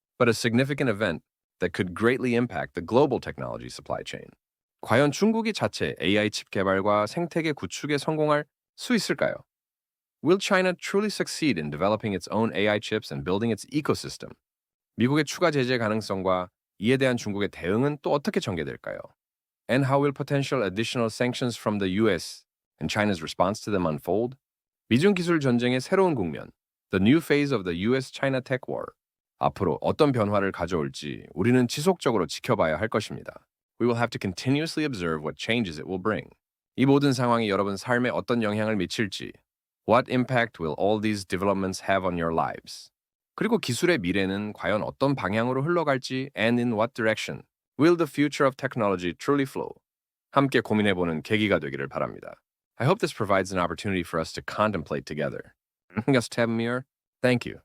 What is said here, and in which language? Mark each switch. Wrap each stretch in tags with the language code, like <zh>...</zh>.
<en>But a significant event that could greatly impact the global technology supply chain.</en> <ko>과연 중국이 자체 AI 칩 개발과 생태계 구축에 성공할 수 있을까요?</ko> <en>Will China truly succeed in developing its own AI chips and building its ecosystem?</en> <ko>미국의 추가 제재 가능성과 이에 대한 중국의 대응은 또 어떻게 전개될까요?</ko> <en>And how will potential additional sanctions from the US and China's response to them unfold?</en> <ko>미중 기술 전쟁의 새로운 국면,</ko> <en>the new phase of the US-China tech war.</en> <ko>앞으로 어떤 변화를 가져올지 우리는 지속적으로 지켜봐야 할 것입니다.</ko> <en>We will have to continuously observe what changes it will bring.</en> <ko>이 모든 상황이 여러분 삶에 어떤 영향을 미칠지,</ko> <en>what impact will all these developments have on your lives?</en> <ko>그리고 기술의 미래는 과연 어떤 방향으로 흘러갈지</ko> <en>and in what direction will the future of technology truly flow?</en> <ko>함께 고민해보는 계기가 되기를 바랍니다.</ko> <en>I hope this provides an opportunity for us to contemplate together. Thank you.</en>